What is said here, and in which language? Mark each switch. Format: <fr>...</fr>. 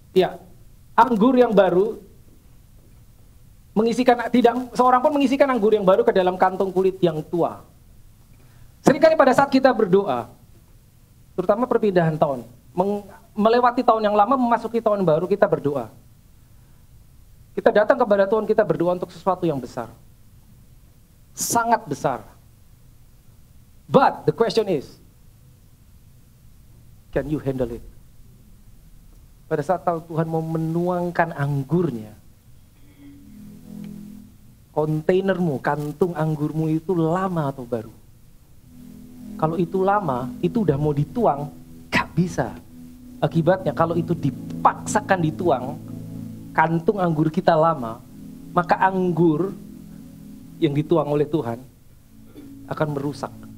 <id>Ya, anggur yang baru mengisikan, tidak seorang pun mengisikan anggur yang baru ke dalam kantong kulit yang tua. Seringkali pada saat kita berdoa, terutama perpindahan tahun, melewati tahun yang lama, memasuki tahun baru, kita berdoa. Kita datang kepada Tuhan, kita berdoa untuk sesuatu yang besar. Sangat besar.</id> <en>But the question is, can you handle it?</en> <id>Pada saat Tuhan mau menuangkan anggurnya, kontainermu, kantung anggurmu itu lama atau baru? Kalau itu lama, itu udah mau dituang, gak bisa. Akibatnya kalau itu dipaksakan dituang, kantung anggur kita lama, maka anggur yang dituang oleh Tuhan akan merusak.</id>